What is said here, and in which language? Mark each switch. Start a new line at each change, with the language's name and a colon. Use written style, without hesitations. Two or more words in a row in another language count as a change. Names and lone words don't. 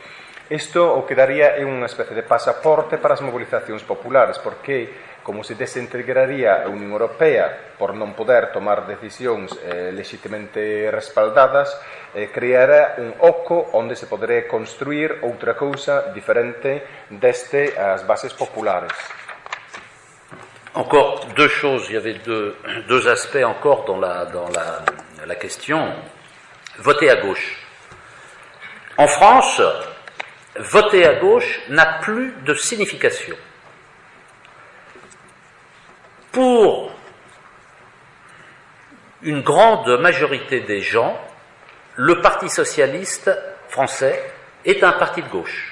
Galician: Isto o que daría é unha especie de pasaporte para as mobilizacións populares, porque como se desintegraría a Unión Europea por non poder tomar decisións legitimamente respaldadas, creará un oco onde se podería construir outra cousa diferente deste as bases populares.
French: Encore deux choses, il y avait deux aspects encore dans la question. Voter à gauche. En France, voter à gauche n'a plus de signification. Pour une grande majorité des gens, le Parti socialiste français est un parti de gauche.